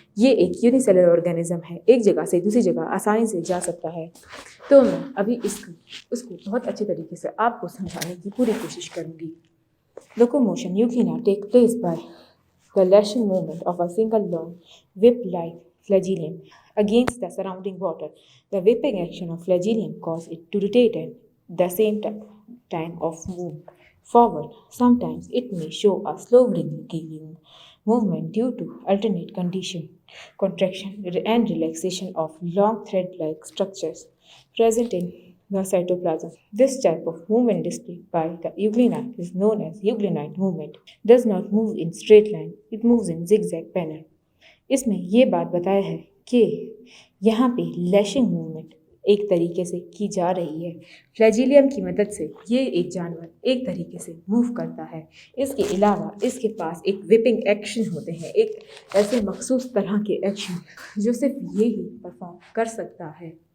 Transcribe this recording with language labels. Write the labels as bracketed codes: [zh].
[hi] ये एक unicellular organism है, एक जगह से दूसरी जगह आसानी से जा सकता है। तो मैं अभी उसको बहुत अच्छे तरीके से आपको समझाने की पूरी कोशिश करूँगी। [en] Locomotion Euglena take place by the lashing movement of a single long whip like flagellum against the surrounding water. The whipping action of flagellum causes it to rotate at the same time of move forward. Sometimes it may show a slow wriggling movement due to alternate contraction and relaxation of long thread-like structures present in the cytoplasm. This type of movement displayed by the euglena is known as euglenite movement. Does not move in straight line, it moves in zigzag manner. [hi] इसमें ये बात बताया है कि यहाँ पे lashing movement एक तरीके से की जा रही है। फ्लैजिलियम की मदद से ये एक जानवर एक तरीके से मूव करता है। इसके अलावा इसके पास एक विपिंग एक्शन होते हैं, एक ऐसे मखसूस तरह के एक्शन जो सिर्फ ये ही परफॉर्म कर सकता है।